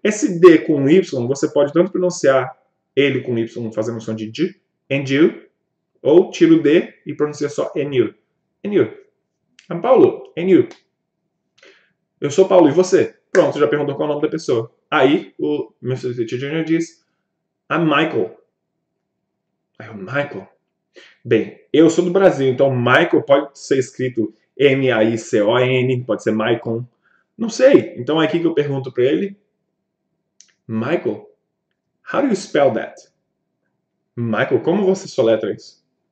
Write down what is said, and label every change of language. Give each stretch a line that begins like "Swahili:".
Portuguese: Esse D com Y, você pode tanto pronunciar ele com Y fazendo som de D, and you, ou tira o D e pronuncia só and you.
English: And you? I'm Paulo. And you?
Portuguese: Eu sou Paulo, e você? Pronto, já perguntou qual é o nome da pessoa. Aí o Mr.
English: Teacher Junior diz, I'm Michael.
Portuguese: Aí o Michael. Bem, eu sou do Brasil, então Michael pode ser escrito M-A-I-C-O-N, pode ser Michael. Não sei. Então é aqui que eu pergunto para ele.
English: Michael, how do you spell that?
Portuguese: Michael, como você soletra isso?